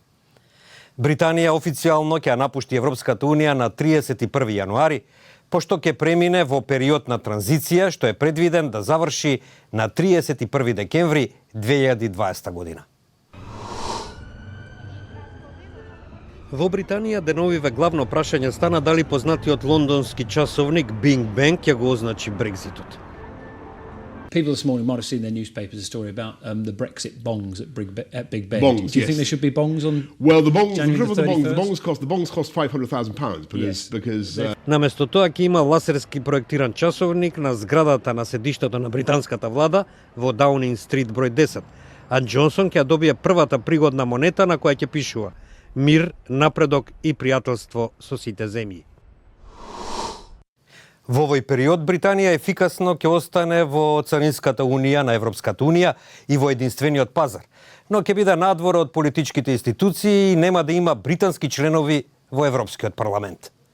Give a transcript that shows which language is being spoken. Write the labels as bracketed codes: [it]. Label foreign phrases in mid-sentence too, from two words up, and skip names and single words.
[mk] Британија официјално ќе напушти Европската Унија на 31 јануари, пошто ќе премине во период на транзиција што е предвиден да заврши на 31 декември 2020 година. Во Британија деновиве главно прашање стана дали познатиот лондонски часовник Big Bang ќе го означи Брекзитот. [en] People this morning might have seen their newspapers a story about the Brexit bongs at Big Ben. Bongs, Do you yes. think there should be bongs on? Well, the bongs, January the the bongs cost £500,000 Yes. because [mk] Наместо тоа ќе има лазерски проектиран часовник на зградата на седиштето на британската влада во Даунинг Стрит број 10, а Џонсон ќе добие првата пригодна монета на која ќе пишува мир, напредок и пријателство со сите земји. Во овој период Британија ефикасно ќе остане во Царинската унија на Европската унија и во единствениот пазар, но ќе биде надвор од политичките институции и нема да има британски членови во Европскиот парламент.